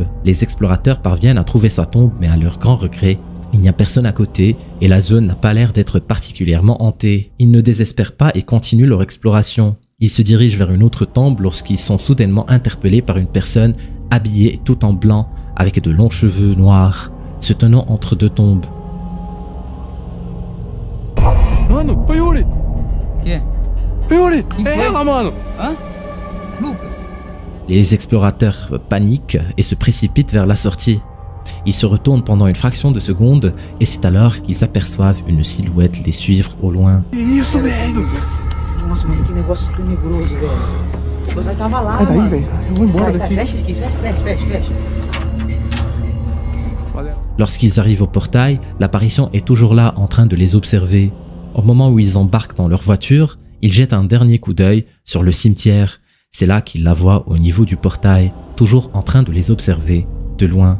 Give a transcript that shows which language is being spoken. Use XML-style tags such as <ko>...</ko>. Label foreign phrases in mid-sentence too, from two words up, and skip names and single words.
<fr>Les explorateurs parviennent à trouver sa tombe, mais à leur grand regret, il n'y a personne à côté et la zone n'a pas l'air d'être particulièrement hantée. Ils ne désespèrent pas et continuent leur exploration. Ils se dirigent vers une autre tombe lorsqu'ils sont soudainement interpellés par une personne habillée tout en blanc avec de longs cheveux noirs, se tenant entre deux tombes.</fr> <pt>Mano, oi Yuri! Que? Yuri! Ela, mano! Hã? Lucas!</pt> <fr>Les explorateurs paniquent et se précipitent vers la sortie. Ils se retournent pendant une fraction de seconde et c'est alors qu'ils aperçoivent une silhouette les suivre au loin.</fr> <pt>Isso, velho! Nossa, mano, que negócio tenebroso, velho. Você tava lá, Sai daí, mano. velho. Eu vou embora Sai, daqui. fecha aqui, sai, fecha.</pt> <fr>Lorsqu'ils arrivent au portail, l'apparition est toujours là en train de les observer. Au moment où ils embarquent dans leur voiture, ils jettent un dernier coup d'œil sur le cimetière. C'est là qu'ils la voient au niveau du portail, toujours en train de les observer, de loin.</fr>